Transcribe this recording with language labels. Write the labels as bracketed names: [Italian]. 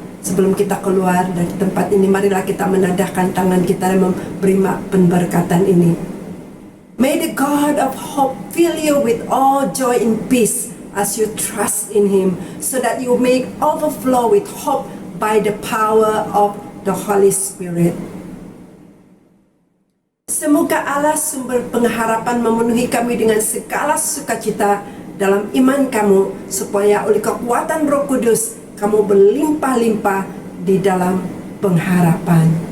[Indonesian] Sebelum kita keluar dari tempat ini, marilah kita menadahkan tangan kita dan memberi pemberkatan ini. [English] May the God of hope fill you with all joy and peace as you trust in Him, so that you may overflow with hope by the power of the Holy Spirit. [Indonesian] Semoga Allah sumber pengharapan memenuhi kami dengan segala sukacita dalam iman kamu, supaya oleh kekuatan Roh Kudus kamu berlimpah-limpah di dalam pengharapan.